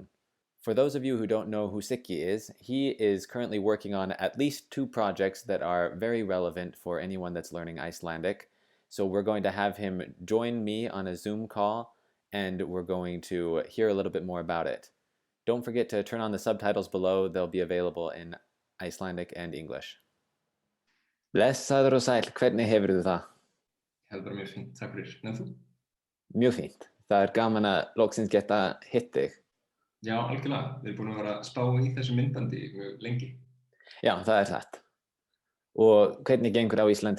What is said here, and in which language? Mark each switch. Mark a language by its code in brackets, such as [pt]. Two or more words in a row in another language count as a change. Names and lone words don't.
[en] For those of you who don't know who Siggi is, he is currently working on at least 2 projects that are very relevant for anyone that's learning Icelandic. So we're going to have him join me on a Zoom call and we're going to hear a little bit more about it. Don't forget to turn on the subtitles below, they'll be available in Icelandic and English. [is] Blessaður og sæll, hvernig hefurðu það? Bara mjög fínt, takk fyrir. En þú? Mjög fínt. Það er gaman að loksins geta hitt þig. Já, algjörlega. Við erum búin að vera að spá í þessu myndbandi mjög lengi. Já, það er satt. Og hvernig gengur á Íslandi?